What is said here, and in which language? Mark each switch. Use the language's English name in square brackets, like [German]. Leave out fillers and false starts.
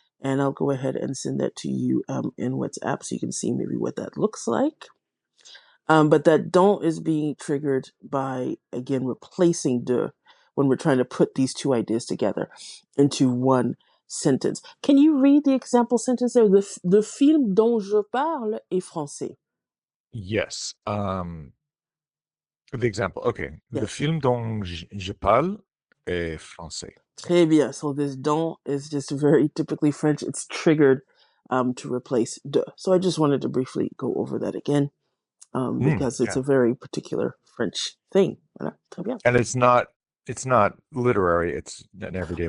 [English] And I'll go ahead and send that to you in WhatsApp so you can see maybe what that looks like. But that don't is being triggered by, again, replacing de when we're trying to put these two ideas together into one sentence. Can you read the example sentence there? [French] Le film dont je parle est français. [English] Yes. The example. Okay. Le Yes. [French] film dont je parle est français. Très bien. [English] So this don't is just very typically French. It's triggered to replace de. So I just wanted to briefly go over that again because it's Yeah. a very particular French thing. [French] Voilà. Très bien. [English] And it's not literary, it's an everyday